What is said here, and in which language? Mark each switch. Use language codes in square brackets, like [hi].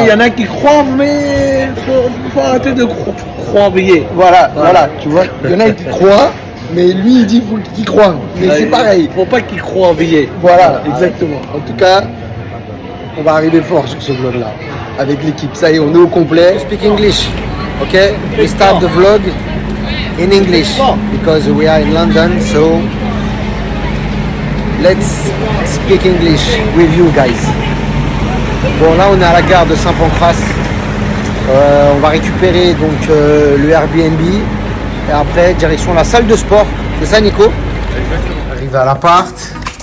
[fr] qu'il y en a qui croient, mais faut arrêter de croyer. Voilà, tu vois. Il y en a qui croient, mais lui il dit qu'il croit. Mais c'est pareil. Faut pas qu'ils croient veiller. Voilà, exactement. En tout cas, on va arriver fort sur ce vlog là. Avec l'équipe. Ça y est, on est au complet. [en] Speak English. Ok? We start the vlog in English. Because we are in London, so let's speak English with you guys. [fr] Bon, là on est à la gare de Saint-Pancras. On va récupérer donc le Airbnb et après direction la salle de sport. C'est ça, Nico? Exactement. Arrivé à l'appart.